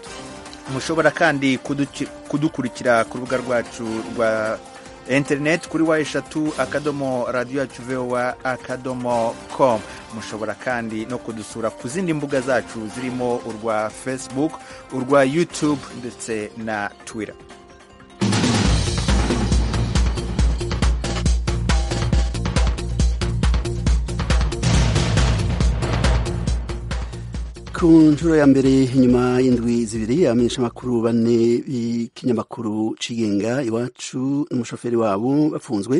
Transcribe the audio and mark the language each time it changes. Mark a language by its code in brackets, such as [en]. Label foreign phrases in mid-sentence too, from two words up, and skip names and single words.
[rw] Mushobora kandi kudukurikira ku rubuga rwacu rwa internet kuri wa@radio.voa.com. Mushobora kandi no kudusura ku zindi mbuga zacu zirimo urwa Facebook, urwa YouTube ndetse na Twitter. [rn] Ku nshuro ya mbere inyuma y'indwi zibiri abamenyeshamakuru bane b'ikinyamakuru cigenga Iwacu n'umushoferi wabo bafunzwe.